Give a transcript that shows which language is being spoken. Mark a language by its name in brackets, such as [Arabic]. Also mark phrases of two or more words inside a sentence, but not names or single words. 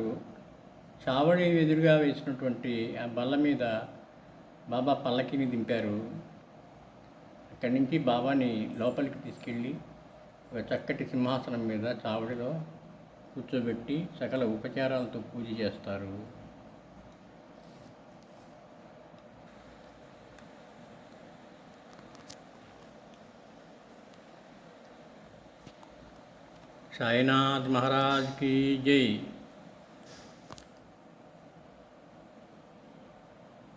[Telugu] చావడి ఎదురుగా వేసినటువంటి ఆ బల్ల మీద బాబా పల్లకిని దింపారు. అక్కడి నుంచి బాబాని లోపలికి తీసుకెళ్ళి ఒక చక్కటి సింహాసనం మీద చావడిలో కూర్చోబెట్టి సకల ఉపచారాలతో పూజ చేస్తారు. [Hindi] साईनाथ महाराज की जय.